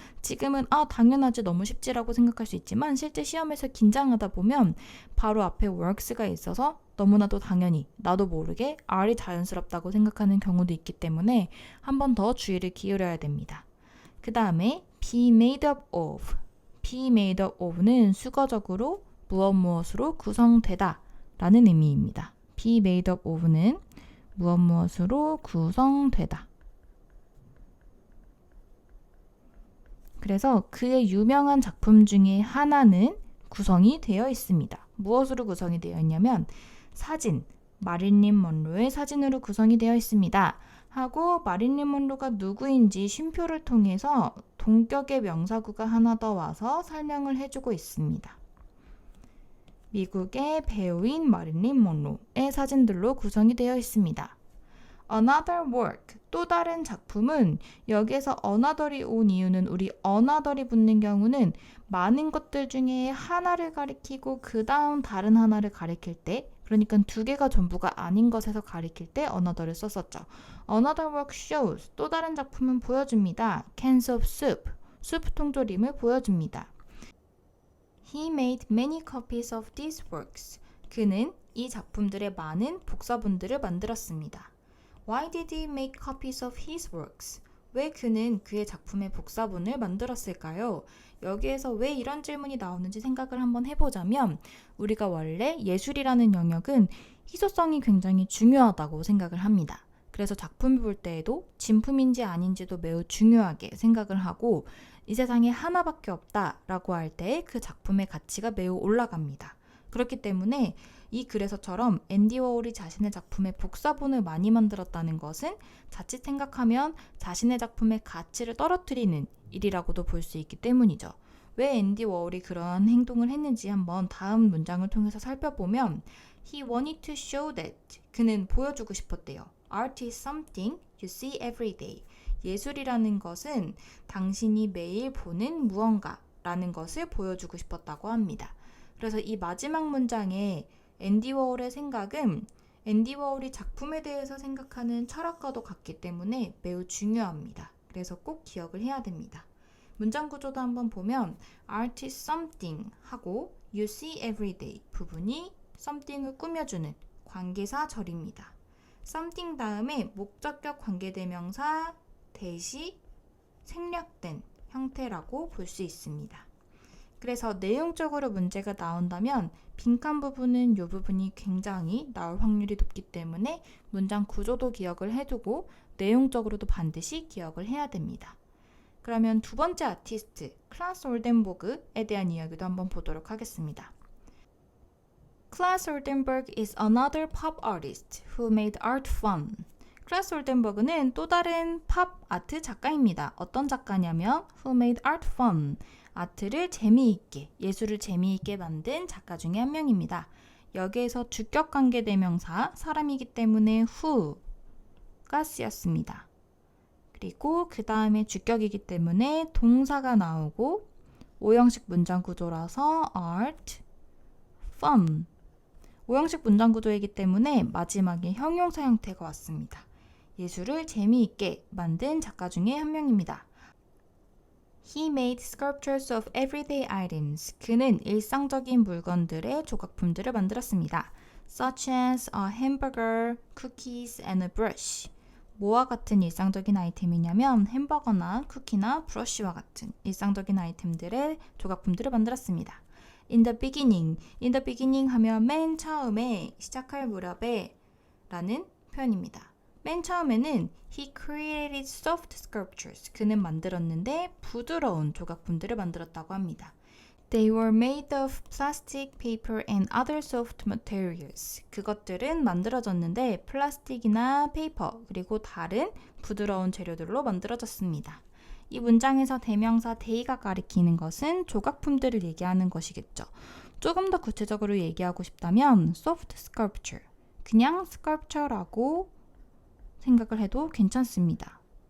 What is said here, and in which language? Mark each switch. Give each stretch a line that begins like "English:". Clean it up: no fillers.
Korean: 지금은 당연하지 너무 쉽지라고 생각할 수 있지만 실제 시험에서 긴장하다 보면 바로 앞에 works가 있어서 너무나도 당연히 나도 모르게 R이 자연스럽다고 생각하는 경우도 있기 때문에 한 번 더 주의를 기울여야 됩니다. 그 다음에 be made up of of는 수거적으로 무엇으로 구성되다 라는 의미입니다. be made up of는 무엇으로 구성되다. 그래서 그의 유명한 작품 중에 하나는 구성이 되어 있습니다. 무엇으로 구성이 되어 있냐면 사진, 마릴린 먼로의 사진으로 구성이 되어 있습니다. 하고 마릴린 먼로가 누구인지 쉼표를 통해서 동격의 명사구가 하나 더 와서 설명을 해주고 있습니다. 미국의 배우인 마릴린 먼로의 사진들로 구성이 되어 있습니다.
English: Another work,
Korean: 또 다른 작품은 여기에서 another이 온 이유는 우리 another이 붙는 경우는 많은 것들 중에 하나를 가리키고 그 다음 다른 하나를 가리킬 때 그러니까 두 개가 전부가 아닌 것에서 가리킬 때 another를 썼었죠.
English: Another work shows,
Korean: 또 다른 작품은 보여줍니다.
English: cans of soup,
Korean: 수프 통조림을 보여줍니다.
English: He made many copies of these works.
Korean: 그는 이 작품들의 많은 복사본들을 만들었습니다.
English: Why did he make copies of his works?
Korean: 왜 그는 그의 작품의 복사본을 만들었을까요? 여기에서 왜 이런 질문이 나오는지 생각을 한번 해보자면 우리가 원래 예술이라는 영역은 희소성이 굉장히 중요하다고 생각을 합니다. 그래서 작품을 볼 때에도 진품인지 아닌지도 매우 중요하게 생각을 하고 이 세상에 하나밖에 없다라고 할 때 그 작품의 가치가 매우 올라갑니다. 그렇기 때문에 이 글에서처럼 앤디 워홀이 자신의 작품의 복사본을 많이 만들었다는 것은 자칫 생각하면 자신의 작품의 가치를 떨어뜨리는 일이라고도 볼 수 있기 때문이죠. 왜 앤디 워홀이 그런 행동을 했는지 한번 다음 문장을 통해서 살펴보면
English: He wanted to show that
Korean: 그는 보여주고 싶었대요.
English: Art is something you see every day.
Korean: 예술이라는 것은 당신이 매일 보는 무언가라는 것을 보여주고 싶었다고 합니다. 그래서 이 마지막 문장에 앤디 워홀의 생각은 앤디 워홀이 작품에 대해서 생각하는 철학과도 같기 때문에 매우 중요합니다. 그래서 꼭 기억을 해야 됩니다. 문장 구조도 한번 보면
English: Art is something
Korean: 하고
English: You see every day
Korean: 부분이 something을 꾸며주는 관계사절입니다. something 다음에 목적격 관계대명사 대시 생략된 형태라고 볼 수 있습니다. 그래서 내용적으로 문제가 나온다면 빈칸 부분은 이 부분이 굉장히 나올 확률이 높기 때문에 문장 구조도 기억을 해두고 내용적으로도 반드시 기억을 해야 됩니다. 그러면 두 번째 아티스트 클라스 올덴버그에 대한 이야기도 한번 보도록 하겠습니다.
English: 클라스 올덴버그 is another pop artist who made art fun.
Korean: 클라스 올덴버그는 또 다른 팝 아트 작가입니다. 어떤 작가냐면
English: who made art fun.
Korean: 아트를 재미있게, 예술을 재미있게 만든 작가 중에 한 명입니다. 여기에서 주격관계대명사 사람이기 때문에 who가 쓰였습니다. 그리고 그 다음에 주격이기 때문에 동사가 나오고 오형식 문장 구조라서 art, fun. 오형식 문장 구조이기 때문에 마지막에 형용사 형태가 왔습니다. 예술을 재미있게 만든 작가 중에 한 명입니다.
English: He made sculptures of everyday items.
Korean: 그는 일상적인 물건들의 조각품들을 만들었습니다.
English: Such as a hamburger, cookies, and a brush.
Korean: 뭐와 같은 일상적인 아이템이냐면 햄버거나 쿠키나 브러쉬와 같은 일상적인 아이템들의 조각품들을 만들었습니다.
English: In the beginning
Korean: 하면 맨 처음에 시작할 무렵에 라는 표현입니다. 맨 처음에는
English: He created soft sculptures.
Korean: 그는 만들었는데 부드러운 조각품들을 만들었다고 합니다.
English: They were made of plastic, paper, and other soft materials.
Korean: 그것들은 만들어졌는데 플라스틱이나 페이퍼 그리고 다른 부드러운 재료들로 만들어졌습니다. 이 문장에서 대명사 they가 가리키는 것은 조각품들을 얘기하는 것이겠죠. 조금 더 구체적으로 얘기하고 싶다면 soft sculpture, 그냥 sculpture라고 생각을 해도 괜찮습니다.